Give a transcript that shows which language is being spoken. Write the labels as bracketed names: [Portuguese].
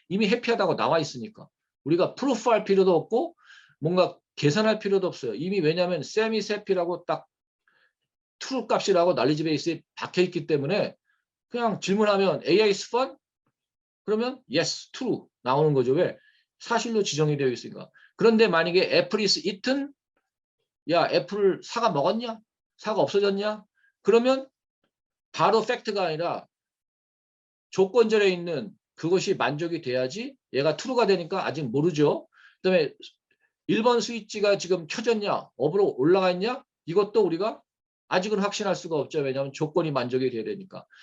[Korean] 이미 해피하다고 나와 있으니까. 우리가 프루프할 필요도 없고 뭔가 계산할 필요도 없어요. 이미 왜냐하면 쌤이 해피라고 딱 true 값이라고 널리지 베이스에 박혀 있기 때문에 그냥 질문하면 [English] AI is fun? [Korean] 그러면 yes, true 나오는 거죠. 왜? 사실로 지정이 되어 있으니까. 그런데 만약에 [English] apple is eaten? [Korean] 야, 애플 사과 먹었냐? 사과 없어졌냐? 그러면 바로 팩트가 아니라 조건절에 있는 그것이 만족이 돼야지 얘가 true가 되니까 아직 모르죠. 그다음에 1번 스위치가 지금 켜졌냐? 업으로 올라가 있냐? 이것도 우리가 아직은 확신할 수가 없죠. 왜냐하면 조건이 만족이 돼야 되니까.